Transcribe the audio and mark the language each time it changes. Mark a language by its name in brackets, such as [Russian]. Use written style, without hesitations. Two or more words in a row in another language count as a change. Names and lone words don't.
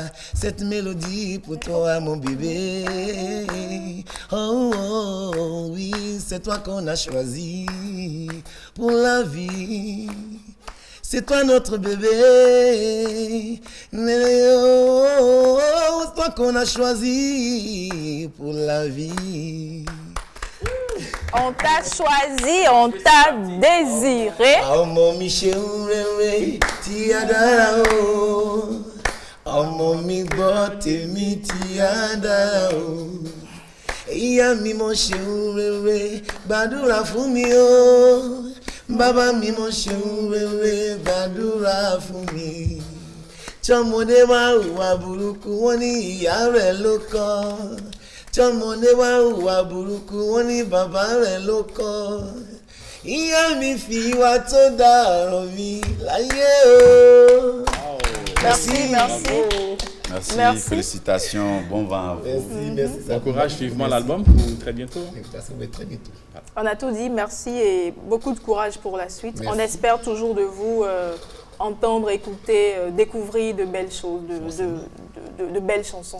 [French] Cette mélodie pour toi, mon bébé. Oh, oh, oh oui, c'est toi qu'on a choisi pour la vie. C'est toi notre bébé. Oh, c'est toi qu'on a choisi pour la vie. On t'a choisi, on t'a désiré. [Yoruba] Ọmọ mi ṣeun rere tí a dára o. Ọmọ mi gbọ́ tèmi tí a dára o. Ìyá mi mo ṣeun rere gbàdúrà fún mi o. Bàbá mi mo ṣeun rere gbàdúrà fún mi. Tọ́mọdé wá hùwà burúkú wọ́n ní ìyá rẹ̀ ló kọ́. Tọ́mọdé wá hùwà burúkú wọ́n ní bàbá rẹ̀ ló kọ́. Ìyá mi fi ìwà tó dáa ràn mí láyé o. [French] Merci. Merci, félicitations, bon vent à vous. Merci. Bon courage, vivement l'album pour très bientôt. Très bientôt. On a tout dit, merci et beaucoup de courage pour la suite. Merci. On espère toujours de vous entendre, écouter, découvrir de belles choses, de belles chansons.